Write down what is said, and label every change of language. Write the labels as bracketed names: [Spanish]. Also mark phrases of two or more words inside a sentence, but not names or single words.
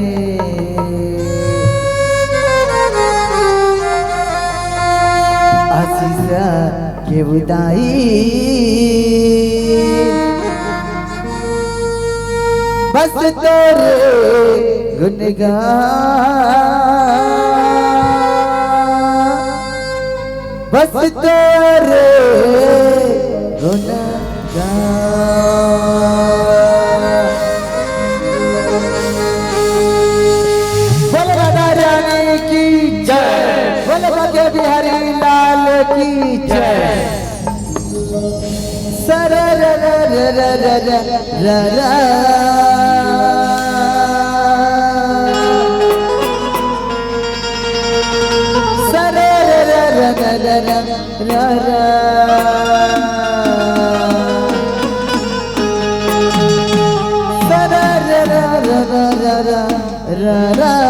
[Hindi] आशीष के बुदाई बस तेरे गुनगान बस तेरे गुनगान बिहारी लाल की जय सर र र र र र र र सर र र र र र र र सर र र र र र र